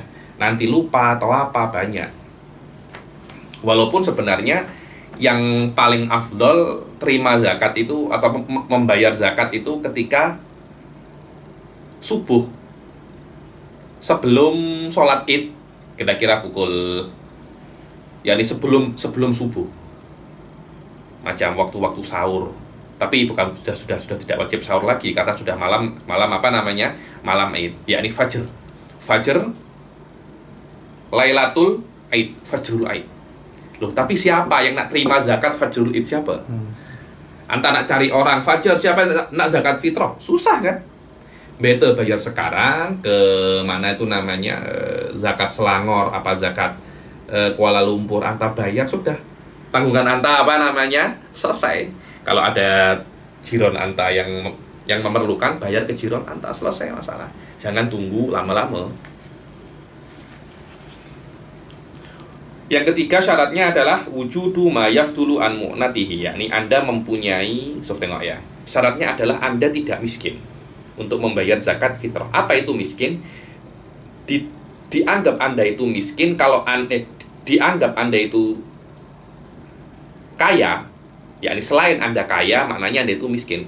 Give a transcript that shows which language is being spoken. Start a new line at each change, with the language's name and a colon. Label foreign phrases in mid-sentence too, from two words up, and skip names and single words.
Malay: Nanti lupa atau apa, banyak. Walaupun sebenarnya yang paling afdol terima zakat itu atau membayar zakat itu ketika subuh, sebelum sholat Id, kira-kira pukul, yakni sebelum subuh, macam waktu-waktu sahur. Tapi bukan sudah tidak wajib sahur lagi karena sudah malam apa namanya, malam Id, yakni
Arabic: فجر ليلة العيد، فجر العيد.
Malay: Loh, tapi siapa yang nak terima zakat
Arabic: فجر العيد?
Malay: Siapa? Anta nak cari orang Fajar, siapa yang nak zakat fitrah? Susah kan? Better bayar sekarang ke mana itu namanya, zakat Selangor, apa zakat Kuala Lumpur, anta bayar, sudah tanggungan anta apa namanya selesai. Kalau ada jiron anta yang memerlukan, bayar ke jiron anta, selesai masalah. Jangan tunggu lama-lama.
Arabic: Yang ketiga syaratnya adalah وجود ما يفضل عن مؤنته,
Malay: yakni Anda mempunyai, tengok ya. Syaratnya adalah Anda tidak miskin untuk membayar zakat fitrah. Apa itu miskin? dianggap Anda itu miskin, dianggap Anda itu kaya, yakni selain Anda kaya, maknanya Anda itu miskin.